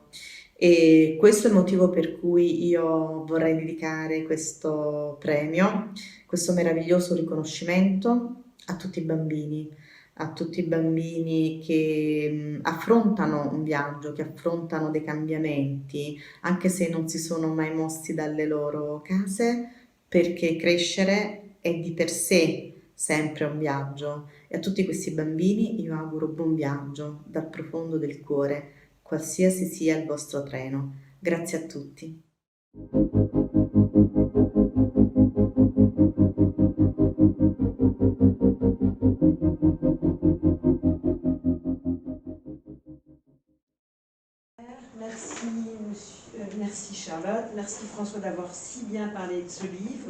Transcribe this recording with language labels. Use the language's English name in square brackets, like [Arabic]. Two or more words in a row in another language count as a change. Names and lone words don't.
[Italian] E questo è il motivo per cui io vorrei dedicare questo premio, questo meraviglioso riconoscimento a tutti i bambini che affrontano un viaggio, che affrontano dei cambiamenti, anche se non si sono mai mossi dalle loro case, perché crescere è di per sé sempre un viaggio. E a tutti questi bambini io auguro buon viaggio dal profondo del cuore, qualsiasi sia il vostro treno. Grazie a tutti. [French] Merci Charlotte, merci François d'avoir si bien parlé de ce livre.